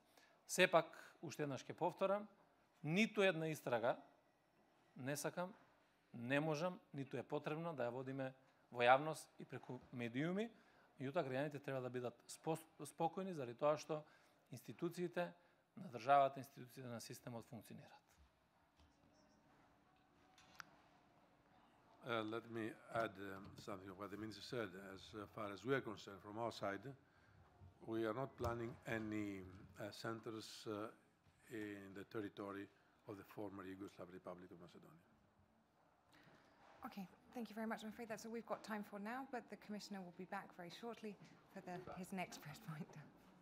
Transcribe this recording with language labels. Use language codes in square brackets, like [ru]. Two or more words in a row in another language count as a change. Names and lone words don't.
[mk] Сепак, уште еднаш ќе повторам, ниту една истрага не сакам, не можам, ниту е потребно да ја водиме во јавност и преку медиуми, меѓутоа граѓаните треба да бидат спокојни заради тоа што институциите на државата, институциите на системот функционираат. [en] Let me add something of what the Minister said. As far as we are concerned, from our side, we are not planning any centers in the territory of the former Yugoslav Republic of Macedonia. Okay, thank you very much. I'm afraid that's all we've got time for now, but the Commissioner will be back very shortly for his next press point.